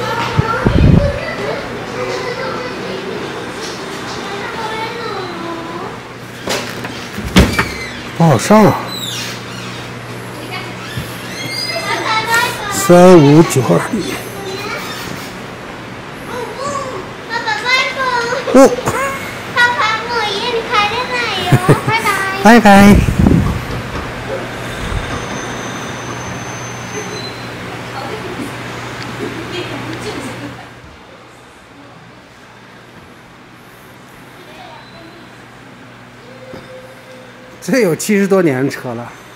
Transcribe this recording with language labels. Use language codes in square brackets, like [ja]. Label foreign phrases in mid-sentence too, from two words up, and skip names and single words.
[zh] 不好上啊。3592。哦。 [ja] 爸爸，我家に帰れないよ。 [zh] 拜拜。这有70多年的车了。